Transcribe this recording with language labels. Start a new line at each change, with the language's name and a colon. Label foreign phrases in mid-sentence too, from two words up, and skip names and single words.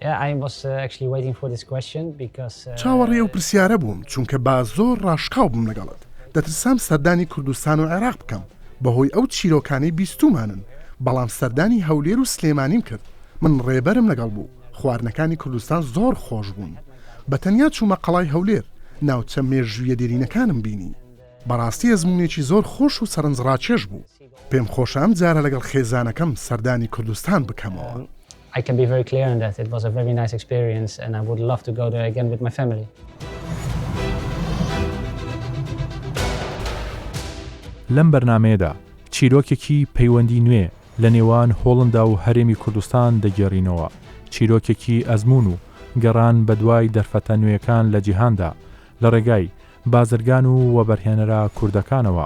Central Kurdish: چاوەڕێ و پرسیارە بووم چونکە با زۆر ڕاشقاو بووم لەگەڵت دەترسام سەردانی کوردستان و عێراق بکەم بەهۆی ئەو چیرۆکانەی بیستومانن بەڵام سەردانی هەولێر و سلێمانیم کرد من ڕێبەرم لەگەڵ بوو خواردنەکانی کوردستان زۆر خۆش بوون بە تەنیا چوومە قەڵای هەولێر ناوچە مێژوویە دێرینەکانم بینی بەڕاستی ئەزمونێکی زۆر خۆش و سەرنجڕاکێش بوو. پێم خۆشە ئەم جارە لەگەڵ خێزانەکەم سەردانی کوردستان بکەمەوە.
English: I can be very clear on that. It was a very nice experience and I would love to go there again with my family.
Central Kurdish: لەم بەرنامەیەدا چیرۆکێکی پەیوەندی نوێ لە نێوان هۆڵندا و هەرێمی کوردستان دەگێڕینەوە، چیرۆکێکی ئەزمون و گەڕان بە دوای دەرفەتە نوێیەکان لە جیهاندا لە ڕێگای بازرگان و وەبەرهێنەرە کوردەکانەوە.